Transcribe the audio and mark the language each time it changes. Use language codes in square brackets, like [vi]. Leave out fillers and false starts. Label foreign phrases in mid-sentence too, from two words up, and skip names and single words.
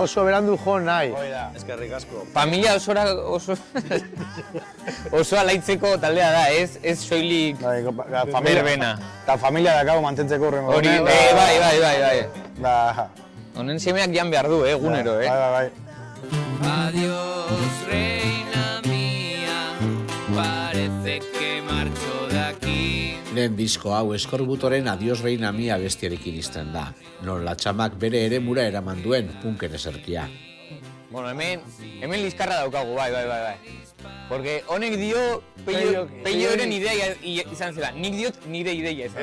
[eu] oso berandu jo nahi. Eskerrik asko. Familia oso alaitzeko taldea da, ez soilik berbena. Eta familia dakago mantentzeko horrengo. Hori, bai. Da, Honen semeak jan behar du, egunero, Bai. [es] Adiós, reina mía, parece que marcho de aquí. [eu] Lehen disko hau Eskorbutoren Adiós Reina Mia abestiarekin izten da, non Latxamak bere eremura eraman duen punken eserkia. Bueno, hemen liskarra daukagu, bai. Porque honek dio Peioren idea izan zela, nik diot nire ideia izan zela.